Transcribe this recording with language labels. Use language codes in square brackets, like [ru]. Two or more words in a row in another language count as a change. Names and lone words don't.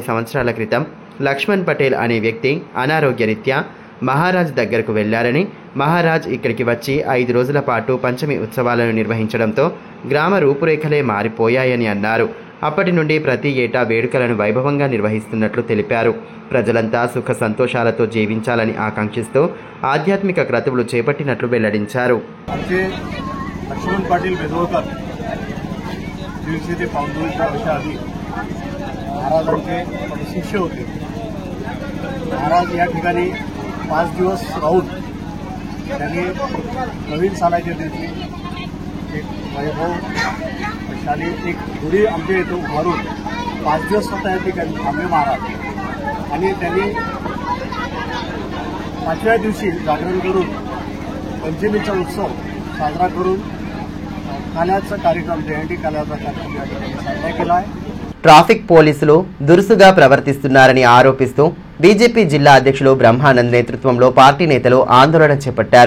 [te] సంవత్సరాల క్రితం లక్ష్మణ్ పటేల్ అనే వ్యక్తి అనారోగ్యరీత్యా మహారాజ్ దగ్గరకు వెళ్లారని, మహారాజ్ ఇక్కడికి వచ్చి 5 రోజుల పాటు పంచమి ఉత్సవాలను నిర్వహించడంతో గ్రామ రూపురేఖలే మారిపోయాయని అన్నారు. అప్పటి నుండి ప్రతి ఏటా వేడుకలను వైభవంగా నిర్వహిస్తున్నట్లు తెలిపారు. ప్రజలంతా సుఖ సంతోషాలతో జీవించాలని ఆకాంక్షిస్తూ ఆధ్యాత్మిక క్రతువులు చేపట్టినట్లు వెల్లడించారు. [mr] लक्ष्मण पाटील बेदोळकर ते फाउंडेशनच्या वर्षाआधी महाराजांचे शिष्य होते. महाराज या ठिकाणी 5 दिवस राहून त्यांनी नवीन सालाच्या दिवशी एक वैभवशाली एक गुढी आमच्या इथं उभारून 5 दिवस स्वतः या ठिकाणी थांबले महाराज. आणि त्यांनी 5व्या दिवशी जागरण करून पंचमीचा उत्सव साजरा करून काल्याचा कार्यक्रम जयंती काल्याचा कार्यक्रम साजरा केला आहे. [te] ట్రాఫిక్ పోలీసులు దురుసుగా ప్రవర్తిస్తున్నారని ఆరోపిస్తూ బీజేపీ జిల్లా అధ్యక్షులు బ్రహ్మానంద్ నేతృత్వంలో పార్టీ నేతలు ఆందోళన చేపట్టారు.